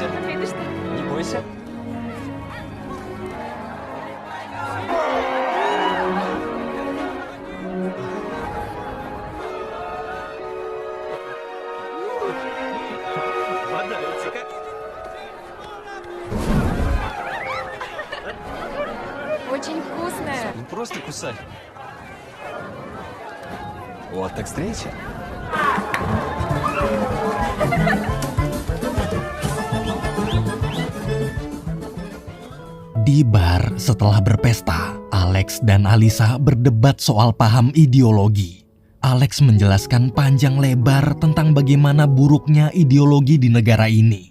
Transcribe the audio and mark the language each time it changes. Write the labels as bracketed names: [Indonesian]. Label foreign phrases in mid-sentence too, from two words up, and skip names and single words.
[Russian] Не бойся. Подается-ка. Очень вкусная. Ну просто кусай. Вот так встреча. [Indonesian] Di bar setelah berpesta, Alex dan Alisa berdebat soal paham ideologi. Alex menjelaskan panjang lebar tentang bagaimana buruknya ideologi di negara ini.